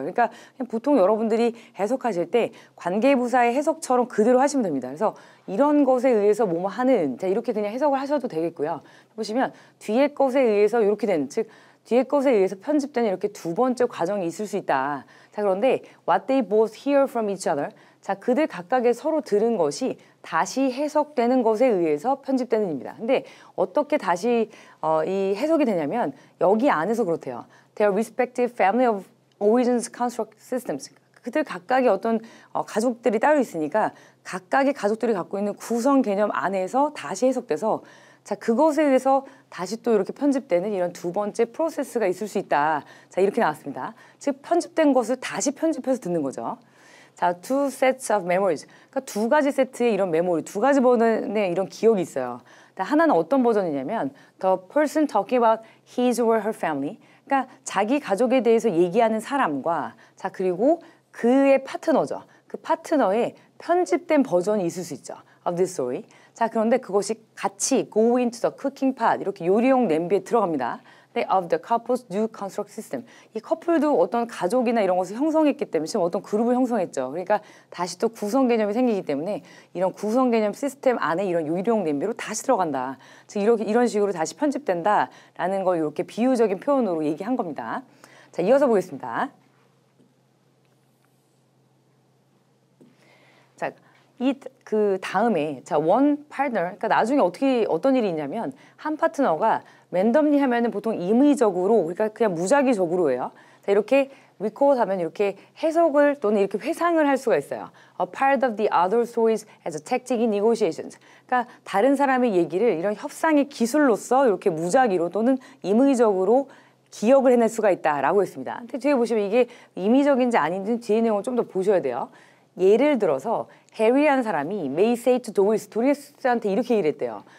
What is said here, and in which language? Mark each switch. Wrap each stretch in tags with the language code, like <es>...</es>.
<ko>그러니까 그냥 보통 여러분들이 해석하실 때 관계부사의 해석처럼 그대로 하시면 됩니다. 그래서 이런 것에 의해서 뭐뭐 하는 이렇게 그냥 해석을 하셔도 되겠고요. 보시면 뒤에 것에 의해서 이렇게 된, 즉 뒤에 것에 의해서 편집되는 이렇게 두 번째 과정이 있을 수 있다.</ko> <en>자, 그런데 what they both hear from each other.</en> <ko>자, 그들 각각의 서로 들은 것이 다시 해석되는 것에 의해서 편집되는 입니다. 근데 어떻게 다시 이 해석이 되냐면 여기 안에서 그렇대요.</ko> <en>Their respective family of origins construct systems.</en> <ko>그들 각각의 어떤 가족들이 따로 있으니까 각각의 가족들이 갖고 있는 구성 개념 안에서 다시 해석돼서 자, 그것에 의해서 다시 또 이렇게 편집되는 이런 두 번째 프로세스가 있을 수 있다. 자, 이렇게 나왔습니다. 즉 편집된 것을 다시 편집해서 듣는 거죠.</ko> <en>자, two sets of memories.</en> <ko>그러니까 두 가지 세트의 이런 메모리, 두 가지 버전의 이런 기억이 있어요.</ko> <en>하나는 어떤 버전이냐면 the person talking about his or her family.</en> <ko>그러니까 자기 가족에 대해서 얘기하는 사람과 자, 그리고 그의 파트너죠. 그 파트너의 편집된 버전이 있을 수 있죠.</ko> <en>of this story.</en> <ko>자, 그런데 그것이 같이</ko> <en>go into the cooking pot</en> <ko>이렇게 요리용 냄비에 들어갑니다.</ko> <en>of the couple's new construct system.</en> <ko>이 커플도 어떤 가족이나 이런 것을 형성했기 때문에 지금 어떤 그룹을 형성했죠. 그러니까 다시 또 구성 개념이 생기기 때문에 이런 구성 개념 시스템 안에 이런 유리용 냄비로 다시 들어간다. 즉 이런 식으로 다시 편집된다라는 걸 이렇게 비유적인 표현으로 얘기한 겁니다. 자, 이어서 보겠습니다. 자, 그 다음에</ko> <en>one partner,</en> <ko>그러니까 나중에 어떤 일이 있냐면 한 파트너가 랜덤리 하면은 보통 임의적으로, 그러니까 그냥 무작위적으로 해요. 자, 이렇게 recall 하면 이렇게 해석을 또는 이렇게 회상을 할 수가 있어요.</ko> <en>A part of the other stories as a tactic in negotiations.</en> <ko>그러니까 다른 사람의 얘기를 이런 협상의 기술로서 이렇게 무작위로 또는 임의적으로 기억을 해낼 수가 있다라고 했습니다. 근데 뒤에 보시면 이게 임의적인지 아닌지 뒤에 내용을 좀 더 보셔야 돼요. 예를 들어서 해리라는 사람이</ko> <en>may say to</en> <ko>도리스한테 이렇게 얘기를 했대요.</ko>